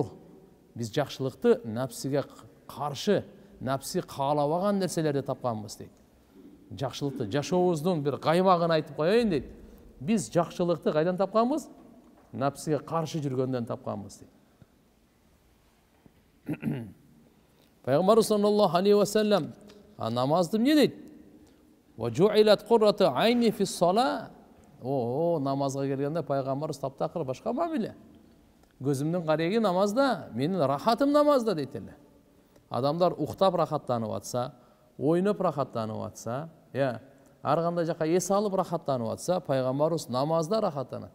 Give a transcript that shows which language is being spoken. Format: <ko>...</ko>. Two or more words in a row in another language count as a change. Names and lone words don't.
<ky>Биз жакшылыкты нафсиге каршы, нафси каалабаган нерселерди тапканбыз дейт. Жакшылыкты жашообуздун бир каймагын айтып коеюн дейт. Биз жакшылыкты кайдан тапканбыз? Нафсиге каршы жүргөндөн тапканбыз дейт. Пайгамбар</ky> <ar>صلى الله عليه وسلم</ar> <ky>намазды эмне дейт?</ky> <ar>وجعلت قرة عيني في الصلاة.</ar> <ky>Намазга келгенде пайгамбарыбыз таптакыр башка мамиле. Көзүмдүн кареги намазда, менин рахатым намазда дейт эле. Адамдар уктап рахаттанып атса, ойноп рахаттанып атса, ар кандай жака эс алып рахаттанып атса, пайгамбарыбыз намазда рахаттанат.</ky>